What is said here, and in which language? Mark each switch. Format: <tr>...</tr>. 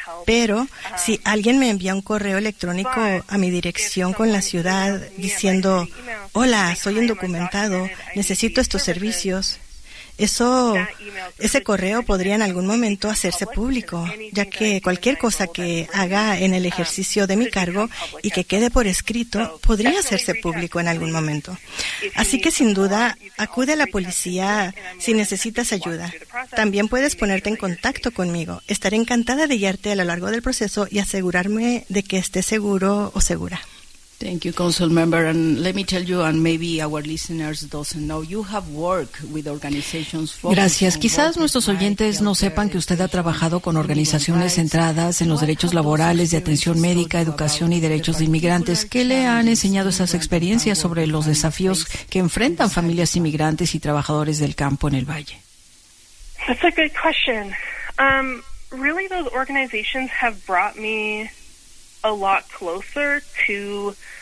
<es>Pero si alguien me envía un correo electrónico a mi dirección con la ciudad diciendo, hola, soy indocumentado, necesito estos servicios, ese correo podría en algún momento hacerse público, ya que cualquier cosa que haga en el ejercicio de mi cargo y que quede por escrito podría hacerse público en algún momento. Así que sin duda, acude a la policía si necesitas ayuda. También puedes ponerte en contacto conmigo. Estaré encantada de guiarte a lo largo del proceso y asegurarme de que estés seguro o segura.</es> <en>Thank you, council member. And let me tell you, and maybe our listeners doesn't know, you have worked with organizations.</en> <es>Gracias. Quizás nuestros oyentes no sepan que usted ha trabajado con organizaciones centradas en los derechos laborales, de atención médica, educación y derechos de inmigrantes. ¿Qué le han enseñado esas experiencias sobre los desafíos que enfrentan familias inmigrantes y trabajadores del campo en el valle?</es> <en>That's a good question. Really, those organizations have brought me a lot closer to</en>